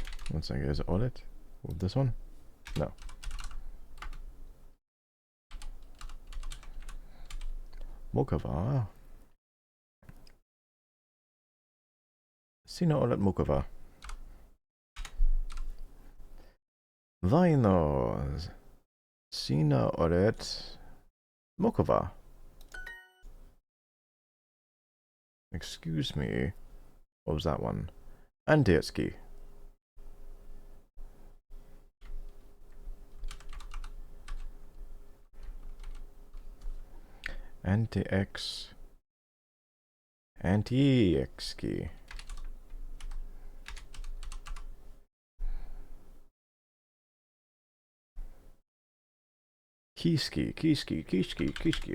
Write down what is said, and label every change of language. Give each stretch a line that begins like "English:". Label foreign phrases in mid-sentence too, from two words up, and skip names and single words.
English: One second, is it olet? This one?
Finnish: No. Mukava. Sinä olet mukava. Vaino. Sinä olet mukava.
English: Excuse me. What was that one?
Finnish: Anteeksi. Anti-X. Anti-X-ski. Kiski, kiski, kiski, kiski.